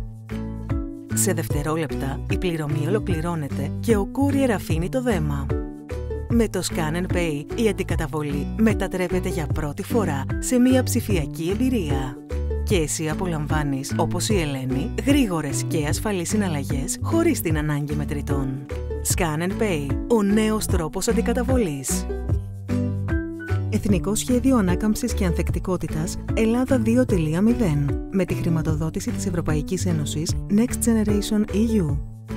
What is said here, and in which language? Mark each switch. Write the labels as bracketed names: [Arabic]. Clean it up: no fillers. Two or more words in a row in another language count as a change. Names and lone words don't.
[Greek] Σε δευτερόλεπτα, η πληρωμή ολοκληρώνεται και ο courier αφήνει το δέμα. Με το Scan and Pay, η αντικαταβολή μετατρέπεται για πρώτη φορά σε μια ψηφιακή εμπειρία. Και εσύ απολαμβάνεις, όπως η Ελένη, γρήγορες και ασφαλείς συναλλαγές χωρίς την ανάγκη μετρητών. Scan and Pay, ο νέος τρόπος αντικαταβολής. Εθνικό Σχέδιο Ανάκαμψης και Ανθεκτικότητας Ελλάδα 2.0 με τη χρηματοδότηση της Ευρωπαϊκής Ένωσης Next Generation EU.